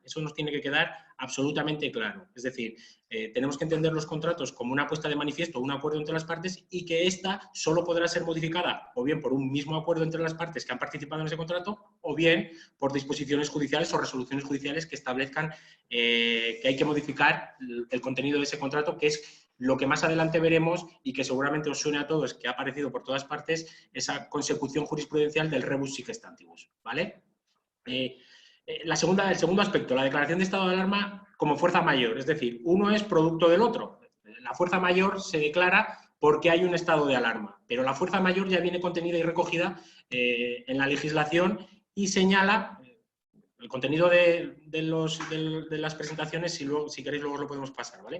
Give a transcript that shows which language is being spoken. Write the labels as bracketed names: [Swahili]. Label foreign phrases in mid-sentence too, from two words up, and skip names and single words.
[Spanish] Eso nos tiene que quedar absolutamente claro. Es decir, tenemos que entender los contratos como una puesta de manifiesto, un acuerdo entre las partes y que ésta solo podrá ser modificada o bien por un mismo acuerdo entre las partes que han participado en ese contrato o bien por disposiciones judiciales o resoluciones judiciales que establezcan que hay que modificar el contenido de ese contrato, que es lo que más adelante veremos y que seguramente os suene a todos, que ha aparecido por todas partes, esa consecución jurisprudencial del [Latin] rebus sic stantibus, [Spanish] ¿vale? El segundo aspecto, la declaración de estado de alarma como fuerza mayor, es decir, uno es producto del otro. La fuerza mayor se declara porque hay un estado de alarma, pero la fuerza mayor ya viene contenida y recogida en la legislación y señala el contenido de las presentaciones, si queréis luego lo podemos pasar, ¿vale?